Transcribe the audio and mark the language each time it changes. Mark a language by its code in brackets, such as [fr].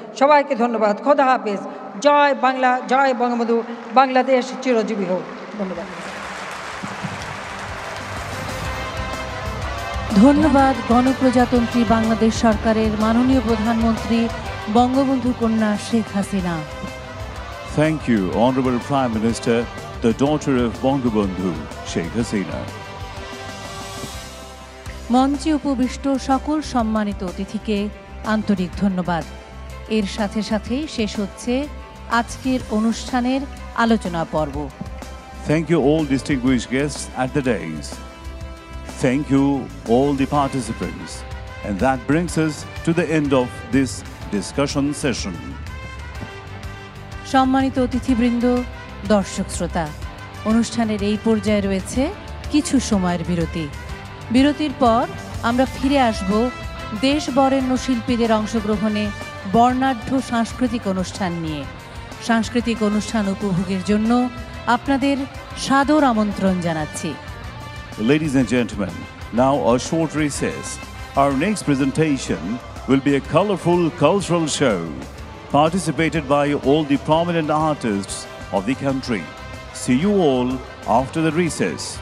[bn] সবাইকে ধন্যবাদ। খোদা হাফেজ। জয় বাংলা, জয় বঙ্গবন্ধু। বাংলাদেশ চিরজীবী হোক। ধন্যবাদ। ধন্যবাদ গণপ্রজাতন্ত্রী বাংলাদেশ সরকারের মাননীয় প্রধানমন্ত্রী বঙ্গবন্ধু কন্যা Sheikh Hasina. [en] Thank you, Honorable Prime Minister, the daughter of Bangabandhu, Sheikh Hasina. [bn] মঞ্চে উপবিষ্ট সকল সম্মানিত অতিথিকে আন্তরিক ধন্যবাদ। এর সাথে সাথেই শেষ হচ্ছে আজকের অনুষ্ঠানের আলোচনা পর্ব। [en] Thank you all distinguished guests at the dais. Thank you all the participants. And that brings us to the end of this discussion session. [bn] সম্মানিত অতিথিবৃন্দ, দর্শক শ্রোতা, অনুষ্ঠানের এই পর্যায়ে রয়েছে কিছু সময়ের বিরতি। বিরতির পর আমরা ফিরে আসব দেশ বরেণ্য শিল্পীদের অংশগ্রহণে বর্ণাঢ্য সাংস্কৃতিক অনুষ্ঠান নিয়ে। সাংস্কৃতিক অনুষ্ঠান উপভোগের জন্য আপনাদের সাদর আমন্ত্রণ জানাচ্ছি। [en] Ladies and gentlemen, now a short recess. Our next presentation will be a colorful cultural show participated by all the prominent artists of the country. See you all after the recess.